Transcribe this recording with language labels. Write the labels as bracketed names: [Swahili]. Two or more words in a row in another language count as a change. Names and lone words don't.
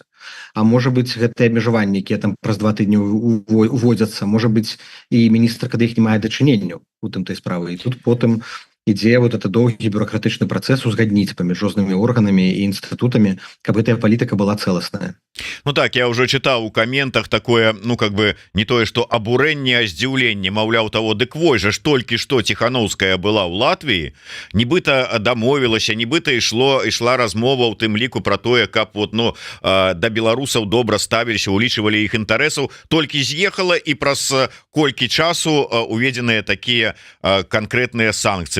[Belarusian] А можа быць, гэтыя абмежаванні, якія там праз 2 тыдні уводзяцца, можа быць, і міністрка да іх не мае дачыненняў у тым той справы. І тут потым ідзе [Russian] вот это [Belarusian] доўгі бюрократычны працэс узгадніць паміж рознымі органамі і інстытутамі, каб гэтая палітыка была цэласная. [Russian] Ну так, я уже читал у комментах такое, ну как бы не тое, что [Belarusian] абурэнне, а здзіўленне, маўляў, того, дык вой же ж толькі што Ціхановская была ў Латвіі, нібыта дамовілася, нібыта ішла размова ў тым ліку про тое, каб вот, ну, да беларусаў добра ставіліся, улічвалі іх інтарэсаў, толькі з'ехала, і праз колькі часу уведзеныя такія канкрэтныя санкцыі.